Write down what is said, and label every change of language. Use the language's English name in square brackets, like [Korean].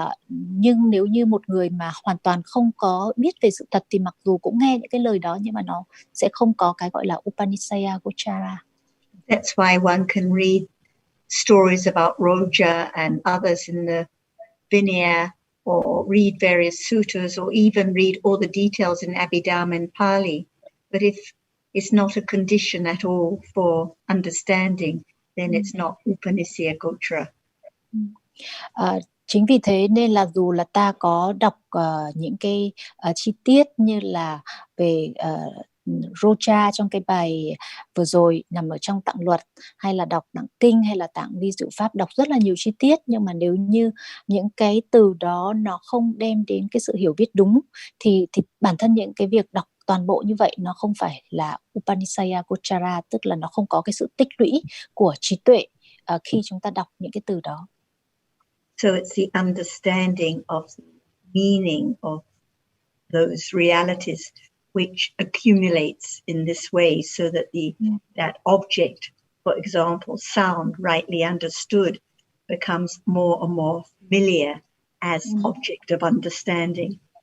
[Vietnamese] Nhưng nếu như một người mà hoàn toàn không có biết về sự thật thì mặc dù cũng nghe những cái lời đó nhưng mà nó sẽ không có cái gọi là Upanishya Gochara. [English] That's why one can read stories about Roja and others in the Vinaya, or read various suttas, or even read all the details in Abhidhamma and Pali. But if it's not a condition at all for understanding, then it's not Upanishya Gochara. [Vietnamese] Chính vì thế nên là dù là ta có đọc những cái chi tiết như là về Roja trong cái bài vừa rồi nằm ở trong tạng luật, hay là đọc tạng kinh hay là tạng vi diệu pháp, đọc rất là nhiều chi tiết, nhưng mà nếu như những cái từ đó nó không đem đến cái sự hiểu biết đúng thì bản thân những cái việc đọc toàn bộ như vậy nó không phải là Upanishya Gochara, tức là nó không có cái sự tích lũy của trí tuệ khi chúng ta đọc những cái từ đó. [English] So it's the understanding of the meaning of those realities which accumulates in this way, so that that object, for example, sound rightly understood, becomes more and more familiar as object of understanding.